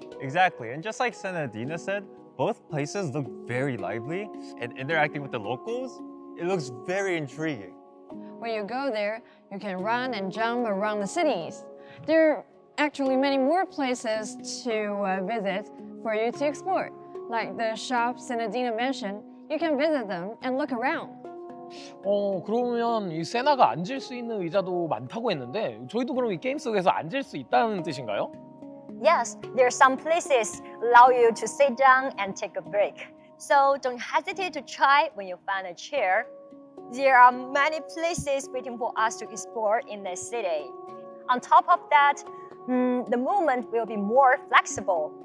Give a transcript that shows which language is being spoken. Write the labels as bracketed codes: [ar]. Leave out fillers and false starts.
[en] Exactly, and just like Senadina said, both places look very lively, and interacting with the locals, it looks very intriguing. When you go there, you can run and jump around the cities. There are actually many more places to visit for you to explore. Like the shops Senadina mentioned, you can visit them and look around. [ko] 그러면 이 세나가 앉을 수 있는 의자도 많다고 했는데 저희도 그럼 이 게임 속에서 앉을 수 있다는 뜻인가요? [en] Yes, there are some places allow you to sit down and take a break. So don't hesitate to try when you find a chair. There are many places waiting for us to explore in the city. On top of that, the movement will be more flexible.